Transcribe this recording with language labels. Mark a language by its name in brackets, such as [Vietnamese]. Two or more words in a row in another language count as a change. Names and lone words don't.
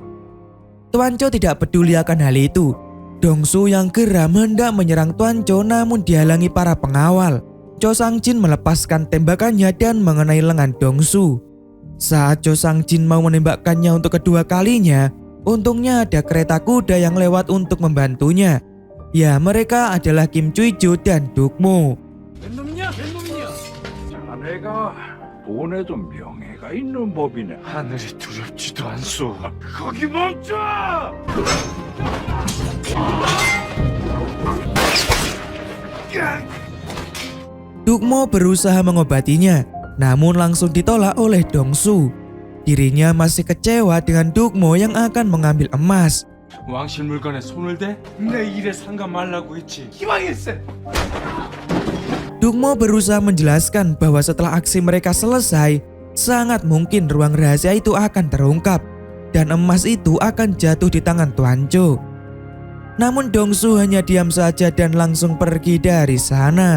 [Indonesian] Tuancho tidak peduli akan hal itu. Dongsu yang geram hendak menyerang Tuancho namun dihalangi para pengawal. Cho Sang-jin melepaskan tembakannya dan mengenai lengan Dongsu. Saat Cho Sang-jin mau menembakkannya untuk kedua kalinya, untungnya ada kereta kuda yang lewat untuk membantunya. Ya, mereka adalah Kim Choi-jo dan Dukmo. [Korean] 웬놈이냐? 자네가 돈에도 명예가 있는 법이네. 하늘이 두렵지도 않소. 거기 멈춰! [Indonesian] Dukmo berusaha mengobatinya, namun langsung ditolak oleh Dongsu. Dirinya masih kecewa dengan Dukmo yang akan mengambil emas. [Korean] 왕실 물건에 손을 대? 내 일에 상관 말라고 했지. 기왕일세! [Indonesian] Dukmo berusaha menjelaskan bahwa setelah aksi mereka selesai, sangat mungkin ruang rahasia itu akan terungkap dan emas itu akan jatuh di tangan Tuancho. Namun Dongsu hanya diam saja dan langsung pergi dari sana.